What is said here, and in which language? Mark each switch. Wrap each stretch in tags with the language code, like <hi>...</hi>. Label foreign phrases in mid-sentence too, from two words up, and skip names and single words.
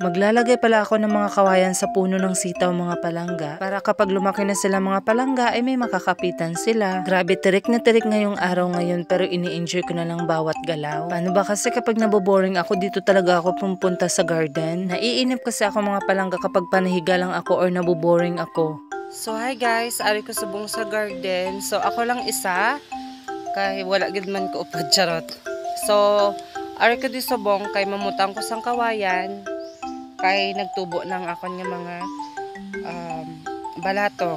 <tl>Maglalagay pala ako ng mga kawayan sa puno ng sitaw mga palangga para kapag lumaki na sila mga palangga ay may makakapitan sila. Grabe, tirik na tirik ngayong araw ngayon pero ini-enjoy ko na lang bawat galaw. Paano ba kasi kapag naboboring ako dito talaga ako pumunta sa garden? Naiinip kasi ako mga palangga kapag panahiga lang ako or naboboring ako.</tl> <en>So hi guys,</en> <hil>ari ko subong sa garden. So ako lang isa. Kay wala gid man ko upod charot. So, ari ko di subong kay mamutang ko sang kawayan kay nagtubo ng akon nga mga balatong.</hil>